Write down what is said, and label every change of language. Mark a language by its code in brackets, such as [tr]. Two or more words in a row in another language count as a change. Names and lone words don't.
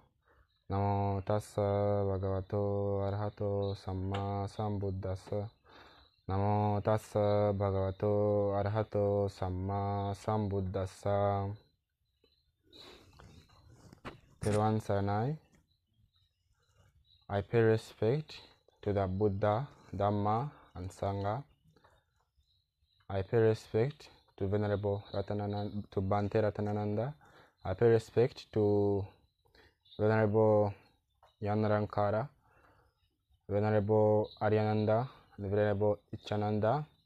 [pi] Namo tassa bhagavato arahato samma sambuddhassa. Namo tassa bhagavato arahato samma sambuddhassa. Peruan Saranai. [en] I pay respect to the Buddha, Dhamma, and Sangha. I pay respect to Venerable Ratanananda, to Bhante Ratanananda. I pay respect to Venerable Yanarankara, Venerable Aryananda, and Venerable Ichananda.